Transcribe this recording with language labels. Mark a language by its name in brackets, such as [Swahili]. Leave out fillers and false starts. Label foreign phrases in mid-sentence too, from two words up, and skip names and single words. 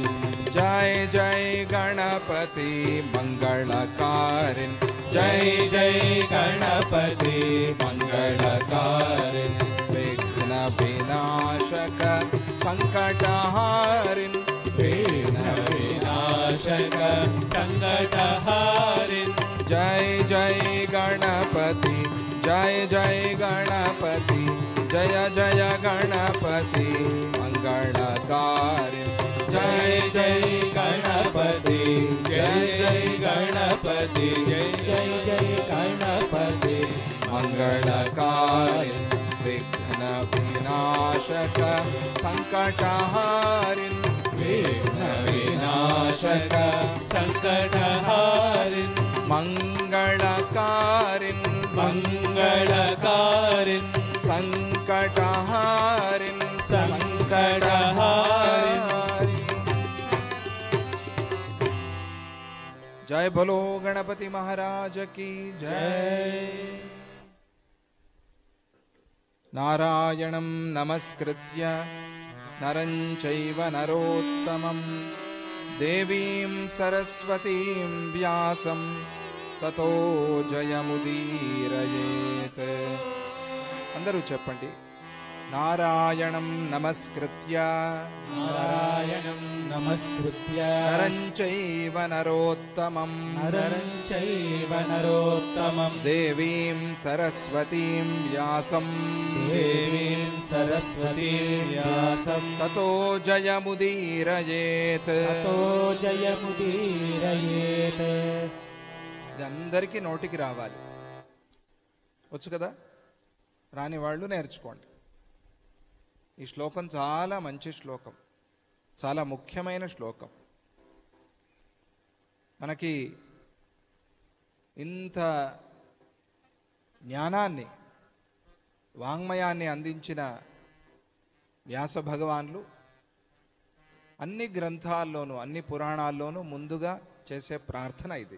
[Sanskrit] जय जय गणपति मंगलकारिन् जय जय गणपति मंगलकारिन् विघ्न विनाशक संकटहारिन् विघ्न विनाशक संकटहारिन् जय जय गणपति जय जय गणपति जय जय गणपति मंगलकारिन् जय जय गणपति जय जय गणपति जय जय जय गणपति मंगलकारिन् विघ्न विनाशक संकटहारिन् विघ्न विनाशक संकटहारिन् मंगलकारिन् मंगलकारिन् संकटहारिन् संकटहारिन् [Hindi] जय बोलो गणपति महाराज की जय। जय [Sanskrit] नारायणं नमस्कृत्य नरं चैव नरोत्तमं देवीं सरस्वतीं व्यासं ततो जयमुदीरयेत्। [Telugu] అందరూ చెప్పండి. [Sanskrit] नारायणं नमस्कृत्य नारायणं नमस्कृत्य नरं चैव नरोत्तमं नरं चैव नरोत्तमं देवीं सरस्वतीं व्यासं देवीं सरस्वतीं व्यासं ततो जयमुदीरयेत्। ततो जयमुदीरयेत्। [Telugu] ఇది అందరికీ నోటికి రావాలి. వచ్చు కదా, రాని వాళ్ళు నేర్చుకోండి. ఈ శ్లోకం చాలా మంచి శ్లోకం, చాలా ముఖ్యమైన శ్లోకం. మనకి ఇంత జ్ఞానాన్ని, వాంగ్మయాన్ని అందించిన వ్యాస భగవాన్లు అన్ని గ్రంథాల్లోనూ అన్ని పురాణాల్లోనూ ముందుగా చేసే ప్రార్థన ఇది.